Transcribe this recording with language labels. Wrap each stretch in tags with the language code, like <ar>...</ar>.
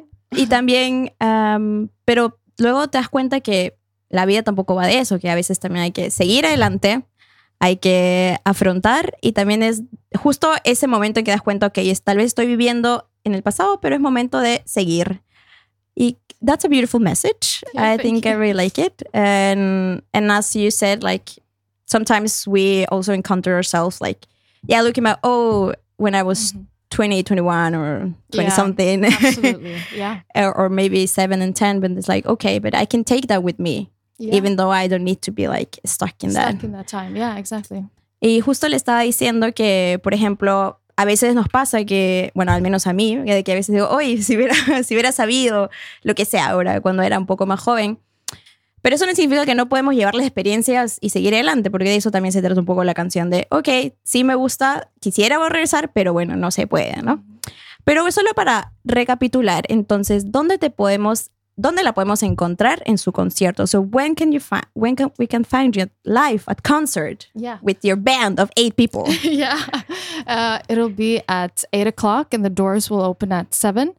<es>Y también, pero luego te das cuenta que la vida tampoco va de eso, que a veces también hay que seguir adelante, hay que afrontar, y también es justo ese momento en que das cuenta que okay, tal vez estoy viviendo en el pasado, pero es momento de seguir.</es> <en>Y that's a beautiful message. Yeah, I think you. I really like it. And as you said, like, sometimes we also encounter ourselves, like, yeah, looking at, oh, when I was 20, 21 or 20 yeah, something. Absolutely. Yeah. Or maybe 7 and 10, but it's like, okay, but I can take that with me. Yeah. Even though I don't need to be like stuck in that time. Yeah, exactly.</en> <es>Y justo le estaba diciendo que, por ejemplo, a veces nos pasa que, bueno, al menos a mí, que a veces digo, oye, si hubiera sabido lo que sea ahora, cuando era un poco más joven. Pero eso no significa que no podemos llevar las experiencias y seguir adelante, porque de eso también se trata un poco la canción de, ok, sí me gusta, quisiera regresar, pero bueno, no se puede, ¿no? Pero solo para recapitular, entonces, ¿dónde la podemos encontrar en su concierto?</es> <en>So when can we find you live at concert with your band of 8 people? Yeah, it'll be at 8:00 and the doors will open at 7:00.</en>